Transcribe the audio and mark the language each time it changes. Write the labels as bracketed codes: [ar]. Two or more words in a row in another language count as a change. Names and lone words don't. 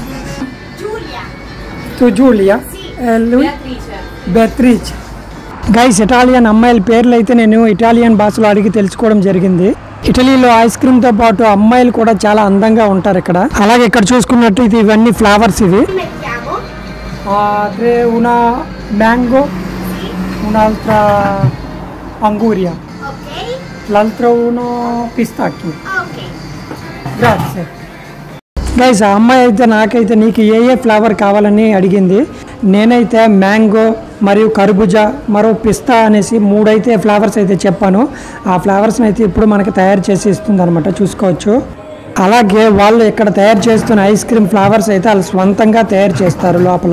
[te] జూలియా బెత్రిచ్ గైస్ ఇటాలియన్ అమ్మాయిల పేర్లు అయితే నేను ఇటాలియన్ భాషలో అడిగి తెలుసుకోవడం జరిగింది. ఇటలీలో [en] ice cream [te] తో పాటు అమ్మాయిలు కూడా చాలా అందంగా ఉంటారు ఇక్కడ. అలాగే ఇక్కడ చూసుకున్నట్టు ఇది ఇవన్నీ ఫ్లేవర్స్ ఇవి. [it] una mango, un'altra anguria, l'altro uno pistacchio. Grazie. [te] గైస్ ఆ అమ్మాయి అయితే నాకైతే నీకు ఏ ఫ్లేవర్ కావాలని అడిగింది. నేనైతే మ్యాంగో మరియు కర్బూజా మరో పిస్తా అనేసి 3 అయితే ఫ్లేవర్స్ అయితే చెప్పాను. ఆ ఫ్లేవర్స్ని అయితే ఇప్పుడు మనకి తయారు చేసి ఇస్తుంది అనమాట, చూసుకోవచ్చు. అలాగే వాళ్ళు ఇక్కడ తయారు చేస్తున్న [en] ice cream flavours [te] అయితే వాళ్ళు స్వంతంగా తయారు చేస్తారు లోపల.